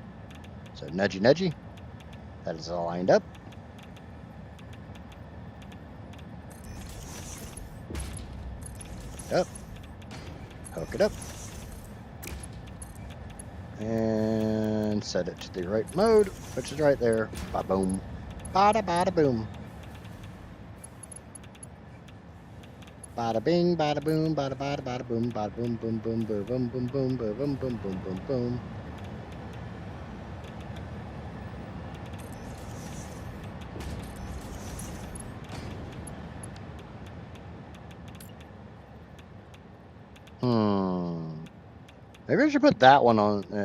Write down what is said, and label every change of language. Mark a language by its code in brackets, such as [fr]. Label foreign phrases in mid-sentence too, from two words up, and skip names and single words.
[en] So nudgy nudgy. That is all lined up. Up. Hook it up. And set it to the right mode, which is right there. Ba-boom. Bada-bada-boom. Bada bing, bada boom, bada bada bada boom, bada boom, boom, boom, boom, boom, boom, boom, boom, boom, boom, boom, boom, boom. Maybe I should put that one on.